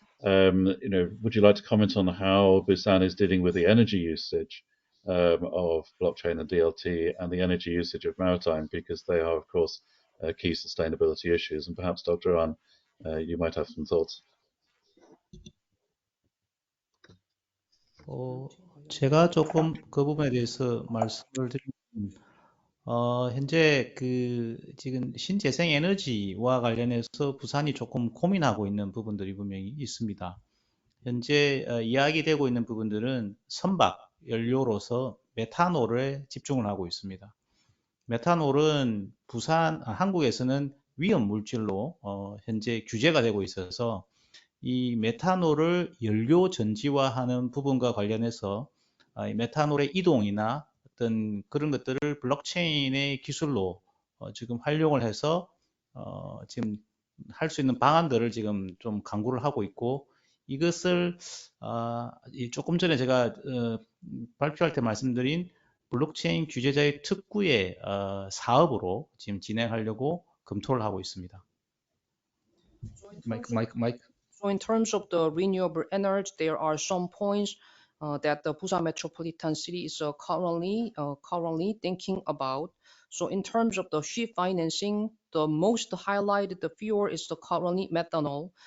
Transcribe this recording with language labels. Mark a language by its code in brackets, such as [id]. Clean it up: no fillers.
[en] Would you like to comment on how Busan is dealing with the energy usage of blockchain and DLT and the energy usage of maritime, because they are, of course, key sustainability issues. And perhaps, Dr. An, you might have some thoughts. [ko] 제가 조금 그 부분에 대해서 말씀을 드리면, 현재 지금 신재생 에너지와 관련해서 부산이 조금 고민하고 있는 부분들이 분명히 있습니다. 현재 이야기되고 있는 부분들은 선박 연료로서 메탄올에 집중을 하고 있습니다. 메탄올은 한국에서는 위험 물질로 현재 규제가 되고 있어서 이 메탄올을 연료 전지화하는 부분과 관련해서 메탄올의 이동이나 어떤 그런 것들을 블록체인의 기술로 지금 활용을 해서 지금 할 수 있는 방안들을 지금 좀 강구를 하고 있고, 이것을 조금 전에 제가 발표할 때 말씀드린 블록체인 규제자의 특구의 사업으로 지금 진행하려고 검토를 하고 있습니다. 마이크. [en] So in terms of the renewable energy, there are some points that the Busan metropolitan city is currently thinking about. So in terms of the ship financing, the most highlighted the fuel is the currently methanol.